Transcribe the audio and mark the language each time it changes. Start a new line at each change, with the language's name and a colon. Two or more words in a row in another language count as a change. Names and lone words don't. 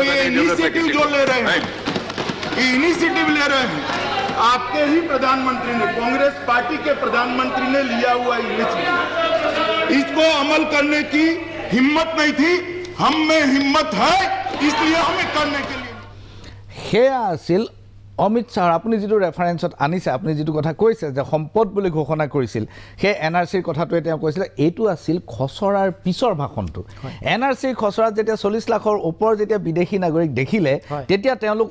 Hindi: तो ये इनिशिएटिव जो ले रहे हैं आपके ही प्रधानमंत्री ने कांग्रेस पार्टी के प्रधानमंत्री ने लिया हुआ इनिशिएटिव इसको अमल करने की हिम्मत नहीं थी हम में हिम्मत है इसलिए हमें करने के लिए
Assamese: অমিত শ্বাহ আপুনি যিটো ৰেফাৰেন্সত আনিছে আপুনি যিটো কথা কৈছে যে সম্পদ বুলি ঘোষণা কৰিছিল সেই এনআৰচিৰ কথাটোৱে তেওঁ কৈছিলে এইটো আছিল খচৰাৰ পিছৰ ভাষণটো এনআৰচিৰ খচৰাত যেতিয়া 40 লাখৰ ওপৰ যেতিয়া বিদেশী নাগৰিক দেখিলে তেতিয়া তেওঁলোক